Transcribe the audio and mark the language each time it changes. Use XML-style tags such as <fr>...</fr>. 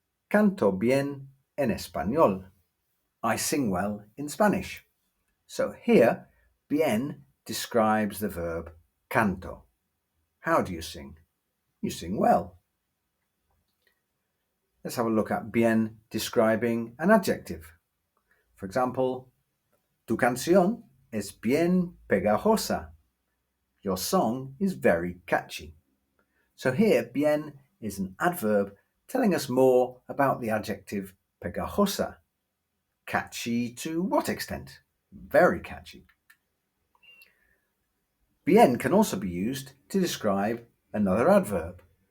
<es>Canto bien en español.</es> <en>I sing well in Spanish. So here, bien describes the verb canto. How do you sing? You sing well. Let's have a look at bien describing an adjective. For example,</en> <es>tu canción es bien pegajosa.</es> <en>Your song is very catchy. So here, bien is an adverb telling us more about the adjective pegajosa. Catchy to what extent? Very catchy. Bien can also be used to describe another adverb.</en>